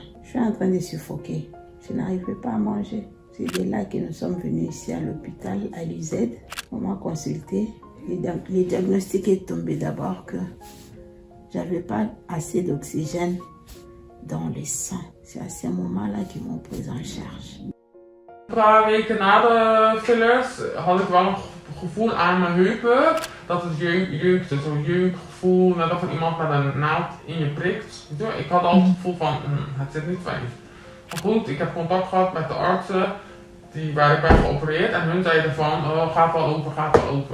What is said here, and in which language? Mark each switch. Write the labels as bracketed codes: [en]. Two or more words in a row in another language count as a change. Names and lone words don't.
[fr] Je suis en train de suffoquer. Je n'arrivais pas à manger. C'est de là que nous sommes venus ici à l'hôpital, à l'UZ. On m'a consulté. Le diagnostic est tombé d'abord que j'avais pas assez d'oxygène dans le sang. C'est à ce moment-là qu'ils m'ont pris en charge. [nl] Een paar weken na de fillers had ik wel een gevoel aan mijn heupen dat het jeukte, zo'n jeukgevoel, net of er iemand met een naald in je prikt. Ik had al het gevoel van, het zit niet fijn. Maar goed, ik heb contact gehad met de artsen waar ik ben geopereerd en hun zeiden van, oh, gaat wel over, gaat wel over.